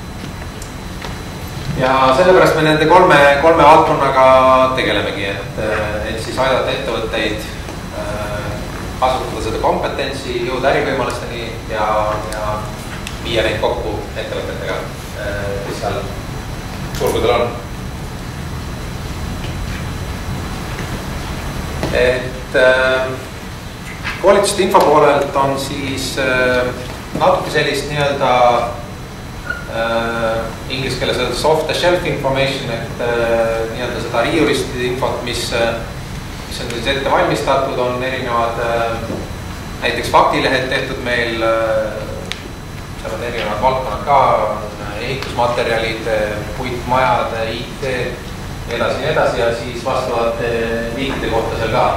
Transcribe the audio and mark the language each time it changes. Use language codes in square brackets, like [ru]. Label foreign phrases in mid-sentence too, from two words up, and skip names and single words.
[et] Ja sellepärast me nende kolme valdkonnaga tegelemegi, et siis aidata ettevõtteid kasutada seda kompetentsi, jõuda ärivõimalusteni ja viia neid kokku ettevõtetega, kes seal turgudel on. Et koolituste info poolelt on siis natuke sellist nii-öelda inglise keeles öeldes [en] off the shelf information, [et] et nii-öelda seda riiulist infot, mis on siis ette valmistatud, on erinevad näiteks faktilehed tehtud meil, seal on erinevad valdkonnad ka, ehitusmaterjalid, puitmajad, IT, edasi ja siis vastavad liikide kohta seal ka.